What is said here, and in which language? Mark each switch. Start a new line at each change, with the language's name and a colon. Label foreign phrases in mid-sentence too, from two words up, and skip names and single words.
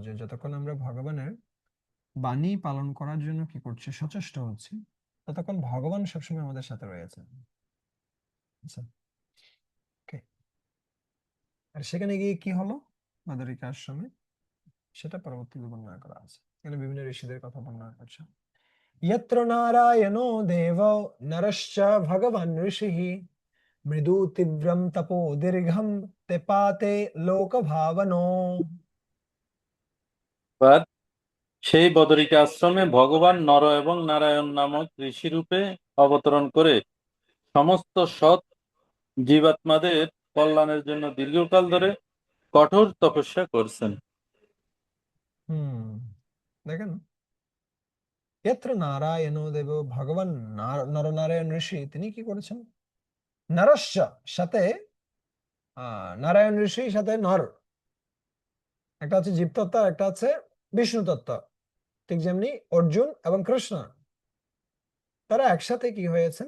Bangla: যতক্ষণ আমরা ভগবানের বাণী পালন করার জন্য কি করছি? সচেষ্ট হচ্ছি, ততক্ষণ ভগবান সবসময় আমাদের সাথে রয়েছে। আচ্ছা, okay. আর সেখানে গিয়ে কি হলো মাদারিকা আশ্রমে, সেটা পরবর্তীতে বর্ণনা করা আছে। এখানে বিভিন্ন ঋষিদের কথা বর্ণনা করছে।
Sanskrit: यत्र नारायणो देवो नरश्च भगवान् ऋषिः मृदु तीव्रं तपो दीर्घं तेपाते लोकभावनो।
Bangla: বাদ সেই বদরিকা আশ্রমে ভগবান নর এবং নারায়ণ নামক ঋষিরূপে অবতরণ করে সমস্ত সৎ জীবাত্মাদের কল্যাণের জন্য দীর্ঘকাল ধরে কঠোর তপস্যা করছেন। দেখেন,
Sanskrit: यत्र नारायणो देवो
Bangla: ভগবান নরনারায়ণ ঋষি, তিনি কি করেছেন? নরশ্চ সাথে নারায়ণ ঋষি সাথে নর, একটা হচ্ছে জীবতত্ত্ব, একটা হচ্ছে বিষ্ণু তত্ত্ব। ঠিক যেমনি অর্জুন এবং কৃষ্ণ, তারা একসাথে কি হয়েছেন?